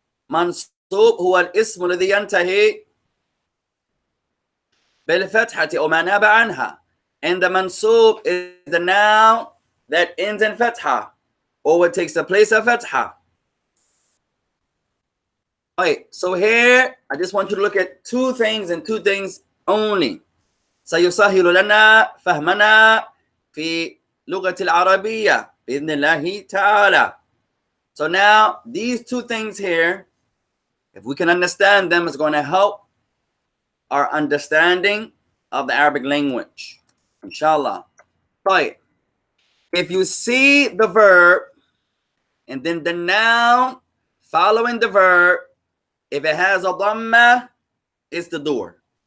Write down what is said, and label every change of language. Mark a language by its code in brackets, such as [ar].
[ar] منصوب هو الاسم الذي ينتهي بالفتحة أو ما ناب عنها, [en] and the منصوب is the noun that ends in فتحة or what takes the place of فتحة. Alright, so here I just want you to look at two things and two things only. [ar] سيسهل لنا فهمنا في لغة العربية بإذن الله تعالى. [en] So now these two things here, if we can understand them, it's going to help our understanding of the Arabic language, inshallah. Right. If you see the verb and then the noun following the verb, if it has a dhamma, it's the door.